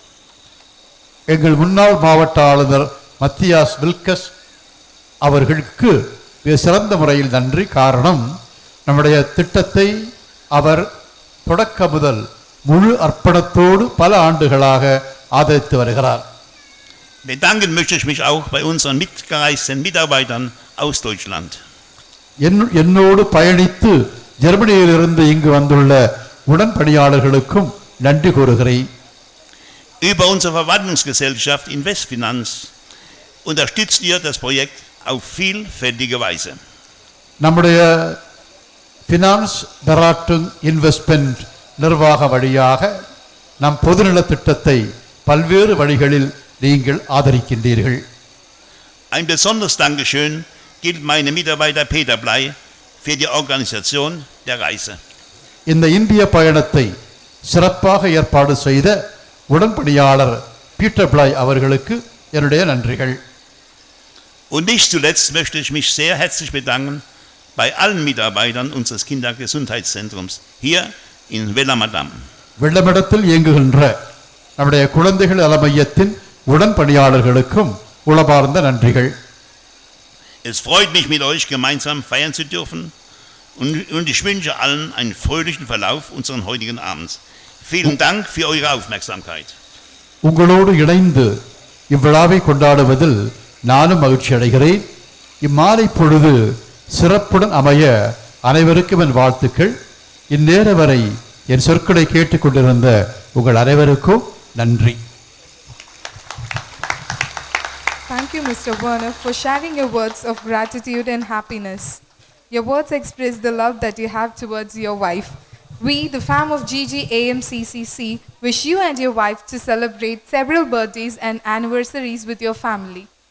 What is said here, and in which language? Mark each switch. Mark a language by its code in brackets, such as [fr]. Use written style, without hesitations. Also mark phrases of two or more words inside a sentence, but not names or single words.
[ta] எங்கள் முன்னாள் மாவட்ட ஆளுநர் மத்தியாஸ் வில்கஸ் அவர்களுக்கு மிக சிறந்த முறையில் நன்றி. காரணம், நம்முடைய திட்டத்தை அவர் தொடக்க முதல் முழு அர்ப்பணத்தோடு பல ஆண்டுகளாக ஆதரித்து வருகிறார். [de] Bedanken möchte ich mich auch bei unseren mitgereisten Mitarbeitern aus Deutschland. [ta] என்னோடு பயணித்து ஜெர்மனியிலிருந்து இங்கு வந்துள்ள உடன்பணியாளர்களுக்கும் நன்றி கூறுகிறேன். [de] Über unsere Verwaltungsgesellschaft Investfinanz unterstützt ihr das Projekt auf vielfältige Weise. [ta] நம்முடைய [de] Finanz Beratung [ta] இன்வெஸ்ட்மெண்ட் நிர்வாக வழியாக நம் பொதுநல திட்டத்தை பல்வேறு வழிகளில் நீங்கள் ஆதரிக்கின்றீர்கள். [de] Ein besonderes Dankeschön gilt meinem Mitarbeiter Peter Bley für die Organisation der Reise. [ta] இந்த இந்திய பயணத்தை சிறப்பாக ஏற்பாடு செய்த உடன்பணியாளர் பீட்டர் பிளாய் அவர்களுக்கு என்னுடைய நன்றிகள். [de] Und nicht zuletzt möchte ich mich sehr herzlich bedanken bei allen Mitarbeitern unseres Kindergesundheitszentrums hier in Wellermadam. [ta] வெள்ளமடத்தில் இயங்குகின்ற நம்முடைய குழந்தைகள் நல மையத்தின் உடன்பணியாளர்களுக்கும் உளமார்ந்த நன்றிகள். [de] Es freut mich, mit euch gemeinsam feiern zu dürfen und ich wünsche allen einen fröhlichen Verlauf unseren heutigen Abends. Vielen Dank für eure Aufmerksamkeit. [ta] உங்களோடு இணைந்து இவ்விழாவை கொண்டாடுவதில் நானும் மகிழ்ச்சி அடைகிறேன். இம்மாலை பொழுது சிறப்புடன் அமைய அனைவருக்கும் என் வாழ்த்துக்கள். இந்நேர வரை என் சொற்களை கேட்டுக்கொண்டிருந்த உங்கள் அனைவருக்கும் நன்றி. [en] Thank you, Mr. Werner, for sharing your words of gratitude and happiness. Your words express the love that you have towards your wife. We, the fam of GGAMCCC, wish you and your wife to celebrate several birthdays and anniversaries with your family.